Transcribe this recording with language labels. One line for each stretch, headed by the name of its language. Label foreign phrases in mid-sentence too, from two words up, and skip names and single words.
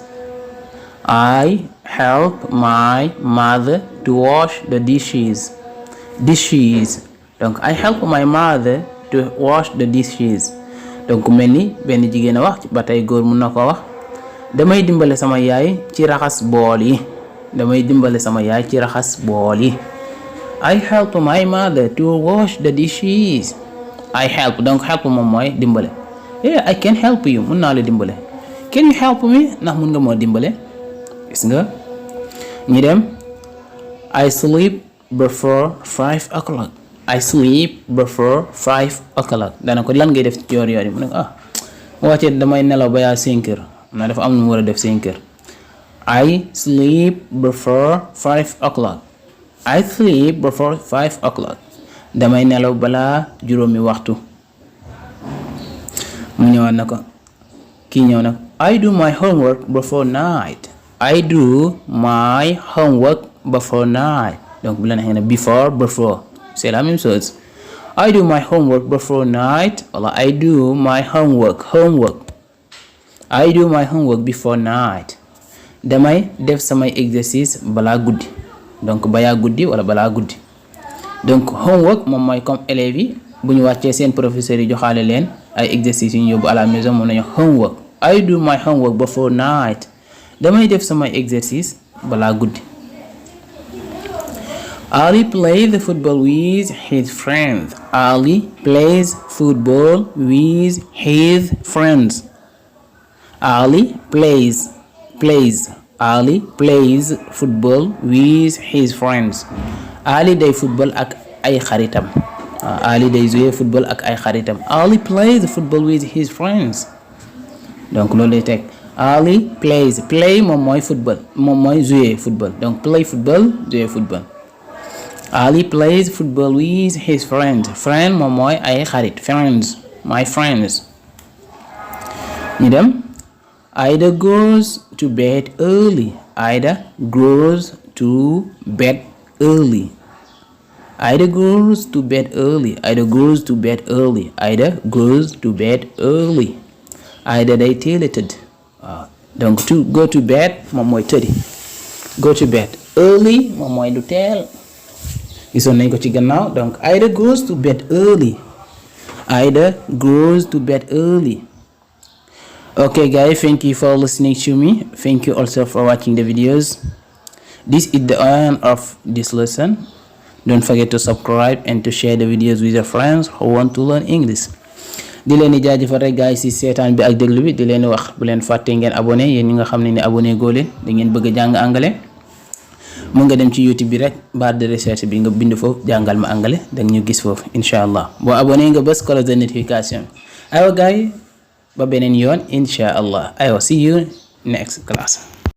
English: I help my mother to wash the dishes. Donc I help my mother to wash the dishes.
Wolof: Donc mel ni benn jigéen a wax ba tey góor mun na ko wax damay dimbale sama yaay ci raxas bool yi.
English: I help my mother to wash the dishes. I help
Wolof: donc help moom mooy dimbale.
English: I can help you
Wolof: mun naa la dimbale.
English: Can you help me
Wolof: ndax mun nga moo dimbale. Gis nga ñi dem
English: I sleep before 5 o'clock.
Wolof: Dana ko lan ngay def ci yoor yi mu ne mu wàccee damay nelaw ba yaa 5 heures na dafa am lu mu war a def 5 heures.
English: I sleep before 5 o'clock.
Wolof: Damay nelaw balaa juróomi waxtu. mu ñëwaat na ko kii ñëw na
English: I do my homework before night.
Wolof: Donc bu la neexee ne before
French: c'est la même chose.
English: I do my homework before night wala I do my homework before night.
Wolof: Damay def samay exercice balaa guddi donc bayaa guddi wala balaa guddi. Donc homework moom mooy
French: comme élèves
Wolof: yi bu ñu wàccee seen professeur yi joxaale leen ay exercices yu ñu yóbbu
French: à la maison
Wolof: moom nañu homework.
English: I do my homework before night.
Wolof: Damay def samay exercice balaa guddi.
English: Ali plays football with his friends. Ali plays football with his friends. Ali plays football with his friends.
Wolof: Ali day football ak ay xaritam. Ali day jouer football ak ay xaritam.
English: Ali plays football with his friends.
Wolof: Donc loolu lay teg Ali
English: plays play
Wolof: moom mooy football moom mooy jouer football donc
English: play football
Wolof: jouer football.
English: Ali plays football with his friends.
Wolof: Friend moom mooy ay xarit
English: friends my friends.
Wolof: ñu dem
English: Ida goes to bed early. Ida goes to bed early. Ida goes to bed early.
Wolof: Ida day teel a tëdd. Donc
English: to go to bed
Wolof: moom mooy tëddi.
English: Go to bed early
Wolof: moom mooy lu teel. Gisoon nañ ko ci gannaaw donc
English: Ida goes to bed early. Okay guys, thank you for listening to me. Thank you also for watching the videos. This is the end of this lesson. Don't forget to subscribe and to share the videos with your friends who want to learn English.
Wolof: Di leen di jaajëfal rek gars yi si seetaan bi ak déglu bi di leen wax bu leen fàtte ngeen abonné yéen ñi nga xam ne abonné goo leen da ngeen bëgg a jàng anglais. Mun nga dem ci YouTube bi rek
French: barre de recherche
Wolof: bi nga bind foofu jàngal ma anglais da ñu gis foofu
Arabic: إن شاء الله
Wolof: boo abonné nga bës
French: cloche de notification.
Wolof: Aywa gars yi ba beneen yoon
Arabic: إن شاء الله
Wolof: aywa
English: see you next class.